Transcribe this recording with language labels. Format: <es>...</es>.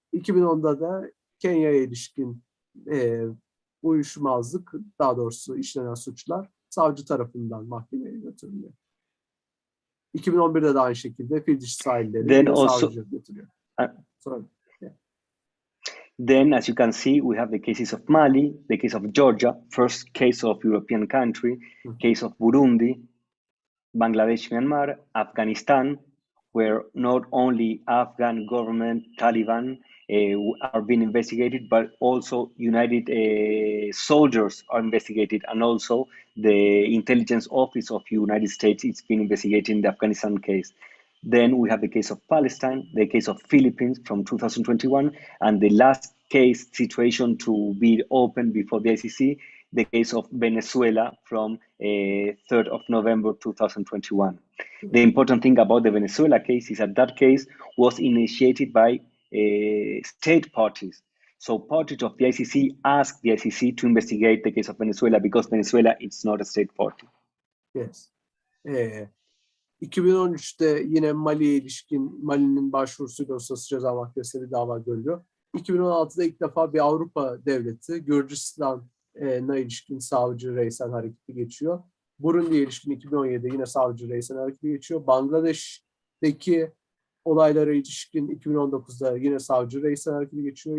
<tr>2010'da da Kenya'ya ilişkin uyuşmazlık, daha doğrusu işlenen suçlar savcı tarafından mahkemeye götürülüyor. 2011'de de aynı şekilde fil dişi sahilleri savcı götürüyor. Sonra,</tr> <en>Then, as you can see, we have the cases of Mali, the case of Georgia, first case of European country, case of Burundi, Bangladesh, Myanmar, Afghanistan, where not only Afghan government, Taliban are being investigated, but also United soldiers are investigated, and also the intelligence office of United States is being investigating the Afghanistan case. Then we have the case of Palestine, the case of Philippines from 2021, and the last case situation to be opened before the ICC, the case of Venezuela from 3rd of November 2021. The important thing about the Venezuela case is that case was initiated by state parties. So parties of the ICC asked the ICC to investigate the case of Venezuela because Venezuela is not a state party. Yes.</en> <tr>2013'te yine Mali'ye ilişkin Mali'nin başvurusuyla Uluslararası Ceza Mahkemesi'ne bir dava görülüyor. 2016'da ilk defa bir Avrupa devleti Gürcistan'a ilişkin savcı reisen hareketi geçiyor. Burundi'ye ilişkin 2017'de yine savcı reisen hareketi geçiyor. Bangladeş'teki olaylara ilişkin 2019'da yine savcı reisen hareketi geçiyor.</tr>